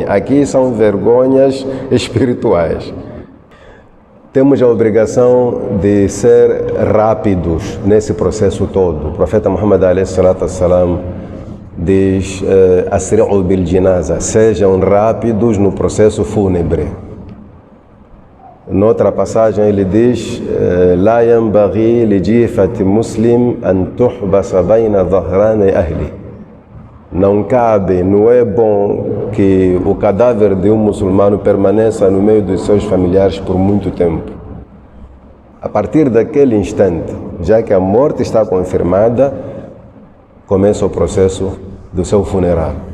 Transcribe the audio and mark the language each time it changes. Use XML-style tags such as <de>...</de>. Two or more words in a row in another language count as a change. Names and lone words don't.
<pt>Aqui são vergonhas espirituais. Temos a obrigação de ser rápidos nesse processo todo. O profeta Muhammad a.s. diz:</pt> <ar>أسرعوا بالجنازة,</ar> <pt>sejam rápidos no processo fúnebre. Noutra passagem ele diz:</pt> <ar>لا ينبغي لجيفة مسلم أن تحبس بين ظهراني أهله.</ar> <pt>Não cabe, não é bom que o cadáver de um muçulmano permaneça no meio dos seus familiares por muito tempo. A partir daquele instante, já que a morte está confirmada, começa o processo do seu funeral.</pt>